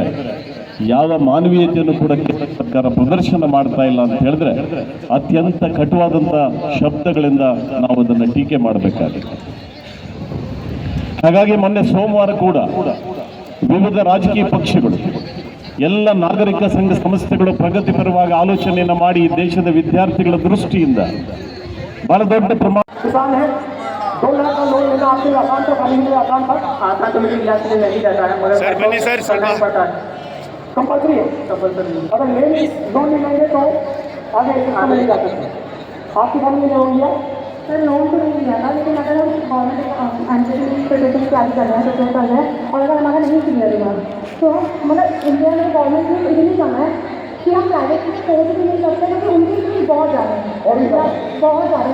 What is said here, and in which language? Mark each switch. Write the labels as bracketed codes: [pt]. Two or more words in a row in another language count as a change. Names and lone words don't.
[kn] ಯಾವ ಮಾನವೀಯತೆಯನ್ನು ಕೂಡ ಸರ್ಕಾರ ಪ್ರದರ್ಶನ ಮಾಡ್ತಾ ಇಲ್ಲ ಅಂತ ಹೇಳಿದ್ರೆ ಅತ್ಯಂತ ಕಟುವಾದಂಥ ಶಬ್ದಗಳಿಂದ ನಾವು ಅದನ್ನು ಟೀಕೆ ಮಾಡಬೇಕಾಗಿದೆ. ಹಾಗಾಗಿ ಮೊನ್ನೆ ಸೋಮವಾರ ಕೂಡ ವಿವಿಧ ರಾಜಕೀಯ ಪಕ್ಷಗಳು, ಎಲ್ಲ ನಾಗರಿಕ ಸಂಘ ಸಂಸ್ಥೆಗಳು ಪ್ರಗತಿಪರವಾಗಿ ಆಲೋಚನೆಯನ್ನು ಮಾಡಿ ದೇಶದ ವಿದ್ಯಾರ್ಥಿಗಳ ದೃಷ್ಟಿಯಿಂದ ಬಹಳ ದೊಡ್ಡ ಪ್ರಮಾಣ [hi] कंपल्सरी है। अगर लोन नहीं लेंगे तो आगे नहीं जा सकते। आपकी घर में हो गया सर, लोन तो नहीं लिया था, लेकिन अगर हम [en] government entrance [hi] तैयारी कर रहे हैं, प्रिपेयर कर रहे हैं, और अगर हमारा नहीं क्लियर हुआ तो मतलब इंडिया में गवर्नमेंट ने इतनी कमा है कि हम प्राइवेट में कोर्स भी नहीं करते, क्योंकि उनकी फीस बहुत ज़्यादा है, बहुत ज़्यादा।